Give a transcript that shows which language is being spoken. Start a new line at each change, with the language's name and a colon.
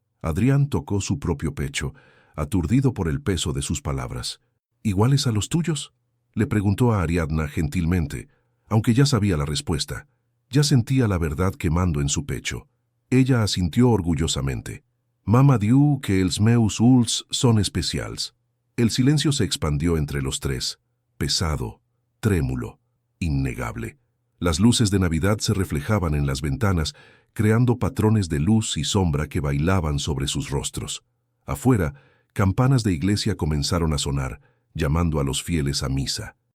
Spanish: Adrián tocó su propio pecho, aturdido por el peso de sus palabras. «¿Iguales a los tuyos?», le preguntó a Ariadna gentilmente, aunque ya sabía la respuesta. Ya sentía la verdad quemando en su pecho. Ella asintió orgullosamente.
Catalan: «Mama diu que els meus ulls son especials».
Spanish: El silencio se expandió entre los tres, pesado, trémulo, innegable. Las luces de Navidad se reflejaban en las ventanas, creando patrones de luz y sombra que bailaban sobre sus rostros. Afuera, campanas de iglesia comenzaron a sonar, llamando a los fieles a misa.